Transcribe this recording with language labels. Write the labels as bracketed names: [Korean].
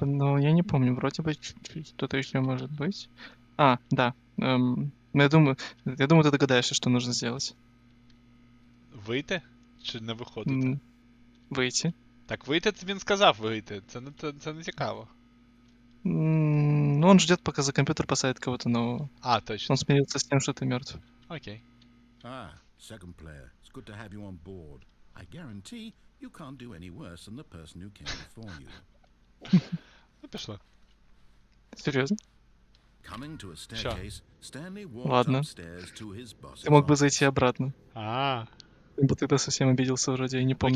[Russian] Ну, я не помню, вроде бы что-то еще может быть. А, да. Ну, я думаю, ты догадаешься, что нужно сделать. [Ukrainian] Вийти? Чи не виходити? [Russian] Выйти. [Ukrainian] Так вийти, він сказав вийти. Це не цікаво. [Russian] Ну, он ждет, пока за компьютер посадит кого-то нового. А, точно. Он смирился с тем, что ты мертв. Окей. [English] Ah, second player. It's good to have you on board. I guarantee you can't do any worse than the person who came before you. [Ukrainian] Ну, пішло. [Russian] Серьезно? [English] Coming to a staircase, Stanley walked [Russian] Ладно. [English] upstairs to his boss's [Russian] Ты мог бы [English] office. [Russian] зайти обратно. А, Ибо ты совсем обиделся вроде, я не помню